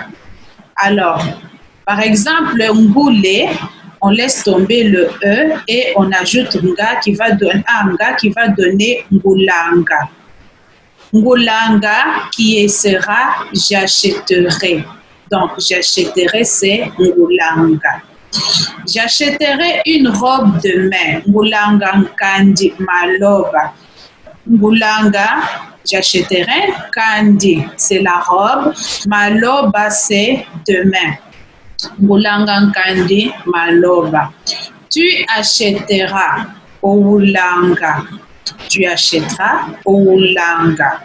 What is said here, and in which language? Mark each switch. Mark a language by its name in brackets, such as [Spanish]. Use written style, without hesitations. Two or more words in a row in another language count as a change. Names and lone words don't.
[French] Alors, par exemple, ngoulé, on laisse tomber le E et on ajoute nga qui va donner anga qui va donner ngoulanga. Ngoulanga qui sera j'achèterai. Donc, j'achèterai, c'est ngoulanga. J'achèterai une robe de main. [Kongo] Ngoulanga kandi maloba. Ngoulanga, [French] j'achèterai kandi, c'est la robe. Maloba, c'est demain. [Kongo] Ngoulanga kandi maloba. [French] Tu achèteras oulanga. Tu achèteras oulanga.